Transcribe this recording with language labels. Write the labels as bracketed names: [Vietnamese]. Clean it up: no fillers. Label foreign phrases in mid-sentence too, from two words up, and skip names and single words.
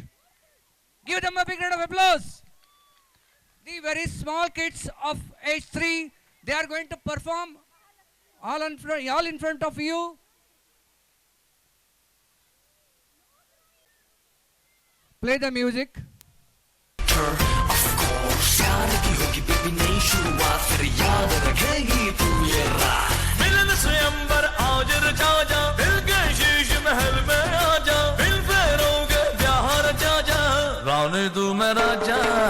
[English] Give them a big round of applause. The very small kids of age 3, they are going to perform all in front of you. Play the music. [Hindi] मिलन स्वयंवर आज रचा दिल के शीश महल में आजा दिल फेरोगे ब्याह रचा जा रानी तू मैं राजा